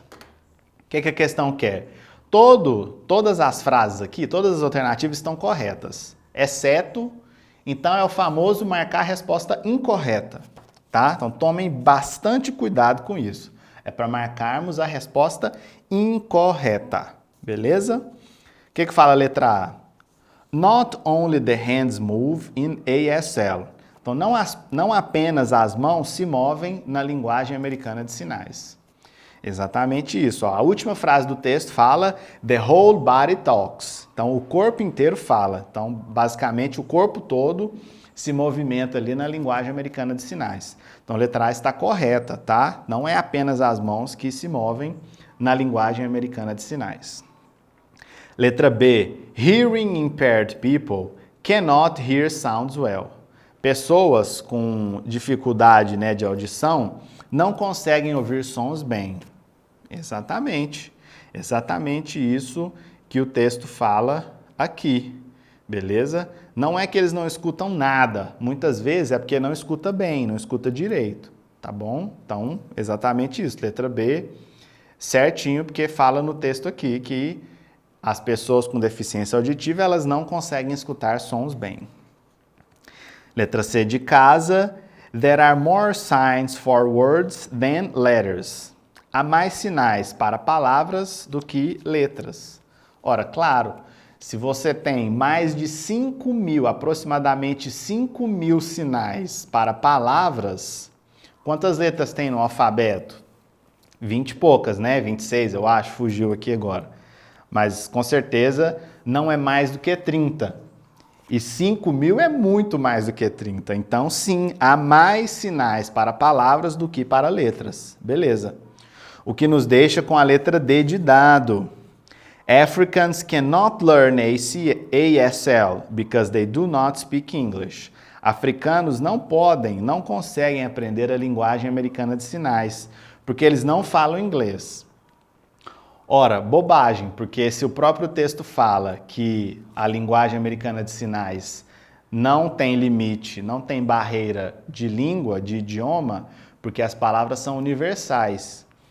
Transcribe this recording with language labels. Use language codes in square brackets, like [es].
[pt] O que a questão quer? Todas as frases aqui, todas as alternativas estão corretas, exceto... Então, é o famoso marcar a resposta incorreta, tá? Então, tomem bastante cuidado com isso. É para marcarmos a resposta incorreta, beleza? O que fala a letra A? [en] Not only the hands move in ASL. [pt] Então, não apenas as mãos se movem na linguagem americana de sinais. Exatamente isso. Ó. A última frase do texto fala [en] the whole body talks. [pt] Então, o corpo inteiro fala. Então, basicamente, o corpo todo se movimenta ali na linguagem americana de sinais. Então, a letra A está correta, tá? Não é apenas as mãos que se movem na linguagem americana de sinais. Letra B. [en] Hearing impaired people cannot hear sounds well. [pt] Pessoas com dificuldade, né, de audição não conseguem ouvir sons bem. Exatamente. Exatamente isso que o texto fala aqui. Beleza? Não é que eles não escutam nada. Muitas vezes é porque não escuta bem, não escuta direito. Tá bom? Então, exatamente isso. Letra B, certinho, porque fala no texto aqui que as pessoas com deficiência auditiva, elas não conseguem escutar sons bem. Letra C de casa. [en] There are more signs for words than letters. [pt] Há mais sinais para palavras do que letras. Ora, claro, se você tem mais de 5.000, aproximadamente 5.000 sinais para palavras, quantas letras tem no alfabeto? 20 e poucas, né? 26, eu acho, fugiu aqui agora. Mas, com certeza, não é mais do que 30. E 5.000 é muito mais do que 30. Então, sim, há mais sinais para palavras do que para letras. Beleza. O que nos deixa com a letra D de dado. [en] Africans cannot learn ASL because they do not speak English. [pt] Africanos não conseguem aprender a linguagem americana de sinais, porque eles não falam inglês. Ora, bobagem, porque se o próprio texto fala que a linguagem americana de sinais não tem limite, não tem barreira de língua, de idioma, porque as palavras são universais.